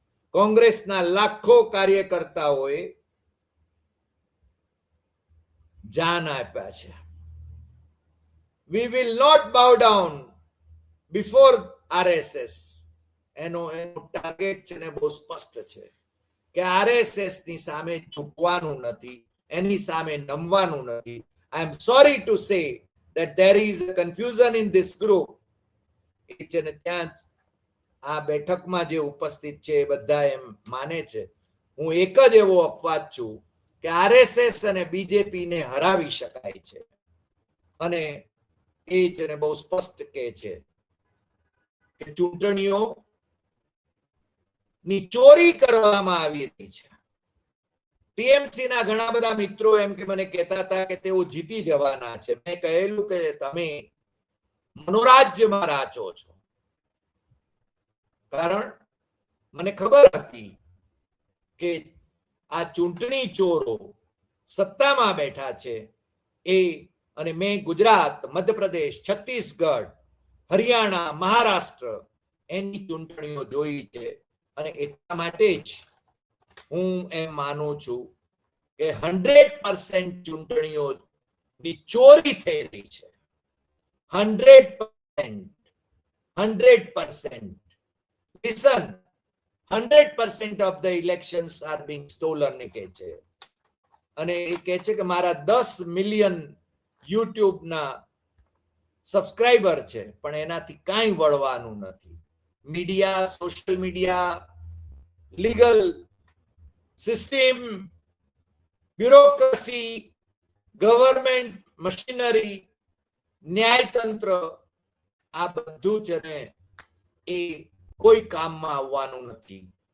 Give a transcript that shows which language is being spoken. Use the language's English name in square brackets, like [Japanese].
[Gujarati] કોંગ્રેસના લાખો કાર્યકર્તાઓએ જાન આપ્યા છે. [English] we will not bow down before RSS. [Gujarati] એનો ટાર્ગેટ છે ને બહુ સ્પષ્ટ છે કે આરએસએસ ની સામે ઝૂકવાનું નથી, એની સામે નમવાનું નથી. [English] I am sorry to say that there is a confusion in this group. [Gujarati] એ છે ને ત્યાં આ બેઠકમાં જે ઉપસ્થિત છે એ બધા એમ માને છે, હું એક જ એવો અપવાદ છું કે આરએસએસ અને બીજેપી ને હરાવી શકાય છે. અને એ છે ને બહુ સ્પષ્ટ કહે છે કે ચૂંટણીઓ ની ચોરી કરવામાં આવી રહી છે. ટીએમસી ના ઘણા બધા મિત્રો એમ કે મને કહેતા હતા કે તેઓ જીતી જવાના છે. મેં કહેલું કે તમે મનોરાજ્યમાં રાચો છો, કારણ મને ખબર હતી કે આ ચૂંટણી ચોરો સત્તામાં બેઠા છે એ, અને મેં ગુજરાત, મધ્યપ્રદેશ, છત્તીસગઢ, હરિયાણા, મહારાષ્ટ્ર એની ચૂંટણીઓ જોઈ છે અને એટલા માટે જ હું એમ માનું છું કે 100% ચૂંટણીઓની ચોરી થઈ રહી છે. 100%. [English] Listen, 100% of the elections are being stolen, [Gujarati] કહે છે. અને એ કહે છે કે મારા 10 મિલિયન યુટ્યુબના સબસ્ક્રાઇબર છે, પણ એનાથી કાંઈ વળવાનું નથી. Media, social media, legal system, bureaucracy, government machinery, ન્યાયતંત્ર, આ બધું છે ને એ કોઈ કામમાં આવવાનું નથી.